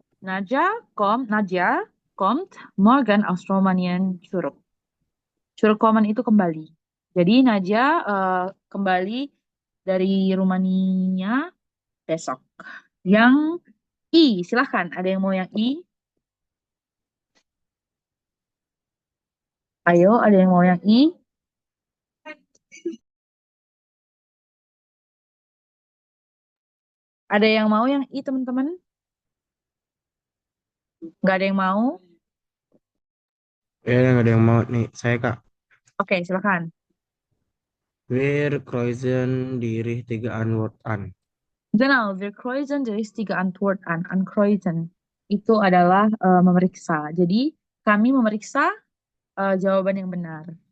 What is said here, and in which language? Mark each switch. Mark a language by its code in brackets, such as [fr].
[de] Nadia kommt morgen aus Rumänien zurück. [id] Zurückkommen itu kembali. Jadi Nadia kembali dari Rumania besok. Yang I, silahkan. Ada yang mau yang I? Ayo, ada yang mau yang I? Ada yang mau yang I, teman-teman? Nggak ada yang mau? Nggak ada yang mau nih. Saya Kak. Oke, silakan. [de] Wir kreuzen die richtige Antwort an. Genau, wir kreuzen die richtige Antwort an. [id] Ankreuzen. Itu adalah memeriksa. Jadi, kami memeriksa jawaban yang benar.